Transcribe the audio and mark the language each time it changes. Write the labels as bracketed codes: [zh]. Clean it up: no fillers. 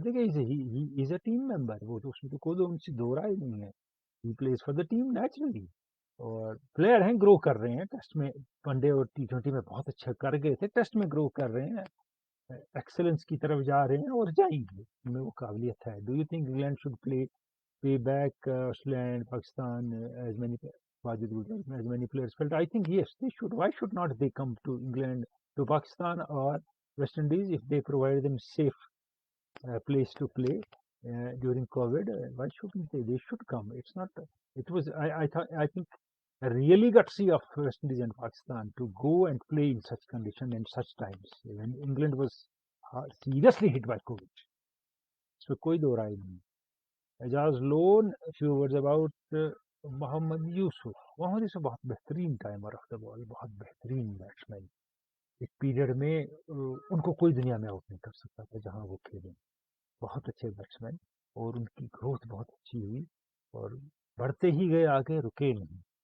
[ur] دیکھیے [en] as a team member, [ur] وہ تو اس میں تو کوئی ان سے دو رائے نہیں ہے. [en] he plays for the team naturally, [ur] اور پلیئر ہیں, گرو کر رہے ہیں. ٹیسٹ میں ون ڈے اور T20 میں بہت اچھا کر گئے تھے, ٹیسٹ میں گرو کر رہے ہیں, ایکسلنس کی طرف جا رہے ہیں, اور جائیں گے, ان میں وہ قابلیت ہے. [en] Do you think England should pay back Australia and Pakistan as many as many players felt? I think yes, they should. Why should not they come to England, to Pakistan or West Indies if they provide them safe place to play during COVID? Why shouldn't they? They should come. It's not. It was. I think really gutsy of West Indies and Pakistan to go and play in such condition and such times when England was seriously hit by COVID. So [ur] کوئی دو رائے نہیں. [en] Ijaz Lone, few words about Mohammad Yousuf. [ur] محمد یوسف بہت بہترین timer of the بال, بہت بہترین batsman. ایک period میں ان کو کوئی دنیا میں آؤٹ نہیں کر سکتا تھا جہاں وہ کھیلیں. بہت اچھے بیٹسمین, اور ان کی گروتھ بہت اچھی ہوئی, اور بڑھتے ہی گئے آگے, رکے نہیں.